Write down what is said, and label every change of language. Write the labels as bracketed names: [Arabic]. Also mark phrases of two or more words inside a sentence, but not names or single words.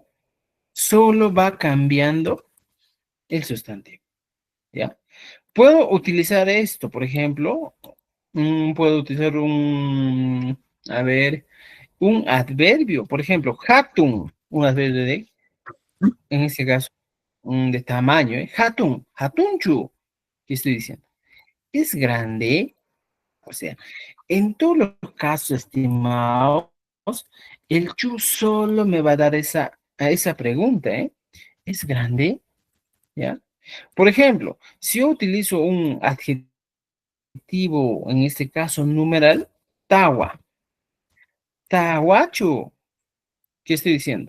[Spanish] Solo va cambiando el sustantivo, ¿ya? Puedo utilizar esto, por ejemplo, puedo utilizar a ver, un adverbio, por ejemplo, hatun, un adverbio en este caso, de tamaño, ¿eh? [Quechua] Hatun, hatunchu, [Spanish] ¿qué estoy diciendo? Es grande, o sea, en todos los casos, estimados, el chu solo me va a dar a esa pregunta, ¿eh? ¿Es grande? ¿Ya? Por ejemplo, si yo utilizo un adjetivo, en este caso numeral, [Quechua] tawa, tawachu, [Spanish] ¿qué estoy diciendo?